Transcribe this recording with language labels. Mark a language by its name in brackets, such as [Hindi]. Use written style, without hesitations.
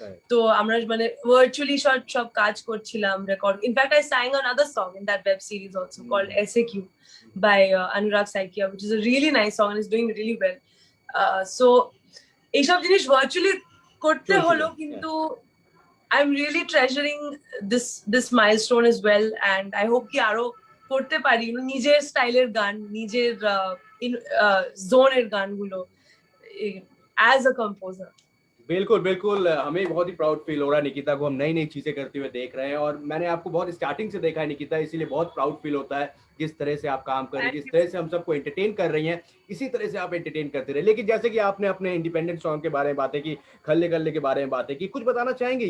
[Bangla] তো আমরা virtually সব কাজ করছিলাম, record. [English] In fact, I sang another song in that web series also called SAQ by Anurag Saikia, which is a really nice song and is doing really well. [Bangla] So এইসব জিনিস virtually করতে হলো, কিন্তু [English] I'm really treasuring this milestone as well, and I hope [Bangla] ki aro korte pari, nijer style er gan, nijer zone er gan gulo [English] as a composer. [Hindi] बिल्कुल बिल्कुल, हमें बहुत ही proud feel हो रहा है निकिता को, हम नई नई चीजें करते हुए देख रहे हैं, और मैंने आपको बहुत स्टार्टिंग से देखा है निकिता, इसीलिए बहुत प्राउड फील होता है जिस तरह से आप काम कर रही हैं, जिस तरह से हम सबको एंटरटेन कर रही हैं, इसी तरह से आप एंटरटेन करते रहे. लेकिन जैसे कि आपने अपने इंडिपेंडेंट सॉन्ग के बारे में बातें की, खल्ले कल्ले के बारे में बातें की, कुछ बताना चाहेंगे?